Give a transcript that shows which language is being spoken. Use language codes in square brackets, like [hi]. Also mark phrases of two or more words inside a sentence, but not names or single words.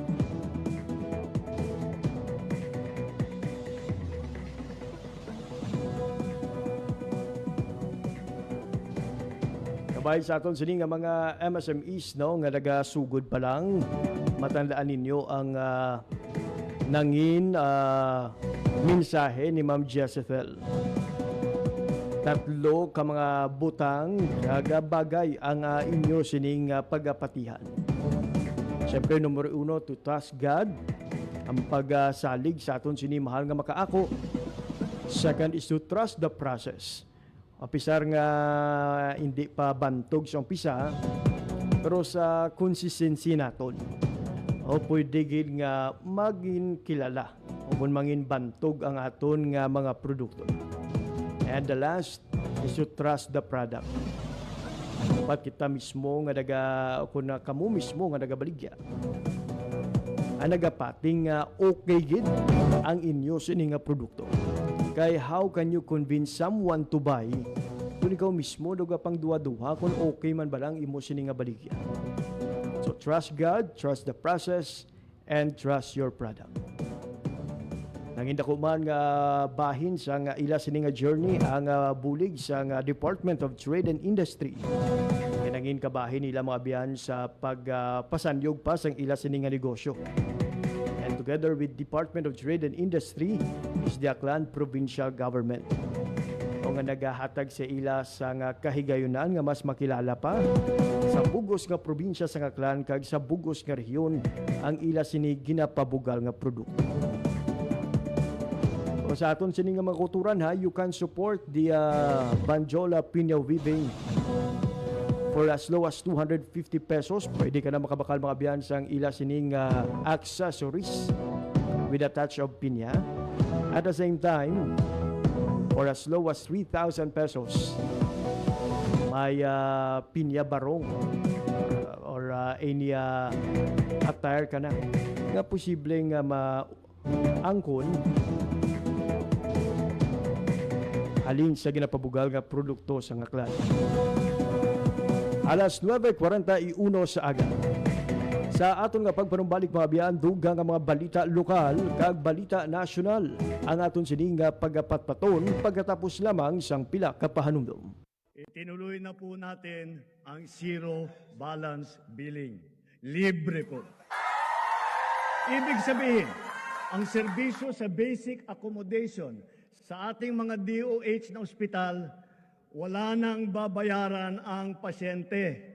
[hil] Kabay sa aton sini nga mga MSMEs no nga nagasugod pa lang, matandaan ninyo ang nangin mensahe ni Ma'am Jezebel. Tatlo ka mga butang bagay ang inyo sining pagapatihan. Siyempre, numero 1, [en] to trust God, [hil] ang pagsalig sa aton sini mahal nga makaako. [en] Second is to trust the process. [hil] Apisar nga hindi pa bantog sa umpisa, pero sa consistency naton. O pwede gid nga maging kilala o kung mangin bantog ang aton nga mga produkto. [en] And the last is to trust the product. [hil] Dapat kita mismo nga kung kamo mismo nga nagabaligya, ang nagapating okay gid ang inyo sini nga produkto. Kay [en] how can you convince someone to buy [hil] kung ikaw mismo doga pang duha-duha kung okay man ba lang imo sini nga baligya. [en] So trust God, trust the process, and trust your product. [hil] Nangin dako man nga bahin sa nga ila sini nga journey ang bulig sa nga Department of Trade and Industry. Nangin kabahin nila mga biyan sa pagpasanyog pa sang ila sini nga negosyo. [en] And together with Department of Trade and Industry is the Aklan Provincial Government. [hil] O nga nagahatag sa ila sa nga kahigayunan nga mas makilala pa sa bugos nga probinsya sa Aklan kag sa bugos nga rehiyon ang ila sini ginapabugal nga produkto. O sa aton sini nga mga kulturan [en] you can support the Banjola Pinya Weaving for as low as 250 pesos. [hil] Pwede ka na makabakal mga biyan sang ila sining accessories [en] with a touch of [hil] pinya. [en] At the same time, for as low as 3,000 pesos, [hil] may pinya barong [en] or any attire [hil] ka na nga posibleng maangkon halin sa ginapabugal nga produkto sa Aklan. Alas 9:41 sa aga. Sa aton nga pagpanumbalik mga biyan, dugang nga mga balita lokal kag balita nasyonal ang aton sining nga pagapatpaton pagkatapos lamang sang pila ka pahanumdom. [tl] Itinuloy na po natin ang zero balance billing. Libre po. Ibig sabihin, ang serbisyo sa basic accommodation sa ating mga DOH na ospital, wala nang babayaran ang pasyente.